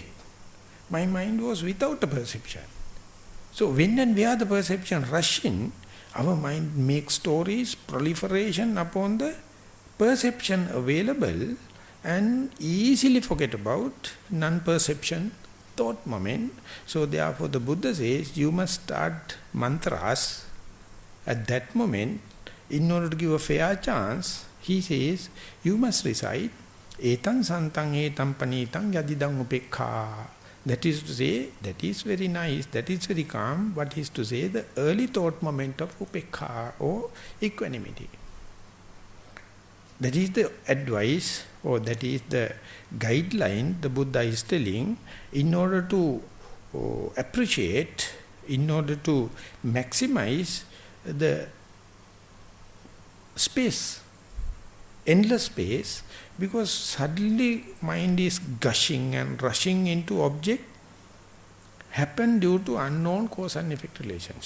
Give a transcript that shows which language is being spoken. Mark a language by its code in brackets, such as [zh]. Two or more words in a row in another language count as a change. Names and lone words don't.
[en] My mind was without a perception. So when and where the perception rush in, our mind makes stories, proliferation upon the perception available and easily forget about non-perception thought moment. So therefore the Buddha says you must start mantras at that moment. In order to give a fair chance, he says you must recite [pi] etam santang etam panitang yadidang upekha. [en] That is to say, that is very nice, that is very calm. What is to say, the early thought moment of upekha or equanimity. That is the advice, or that is the guideline the Buddha is telling in order to appreciate, in order to maximize the space, endless space, because suddenly mind is gushing and rushing into object, happen due to unknown cause and effect relationship.